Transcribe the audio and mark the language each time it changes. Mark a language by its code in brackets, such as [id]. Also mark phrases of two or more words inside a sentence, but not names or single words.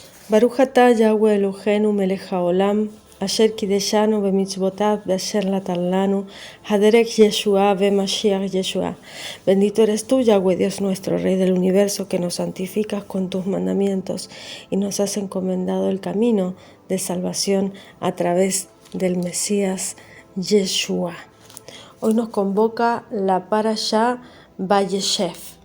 [he] ברוך אתה יהוה אלוהינו מלך העולם אשר קדשנו במצוותיו ואשר נתן לנו הדרך ישועה במשיח ישוע. [es] Bendito eres tú, Yahweh Dios nuestro, Rey del universo, que nos santificas con tus mandamientos y nos has encomendado el camino de salvación a través del Mesías Yeshua. Hoy nos convoca la Parashá Vayeshev.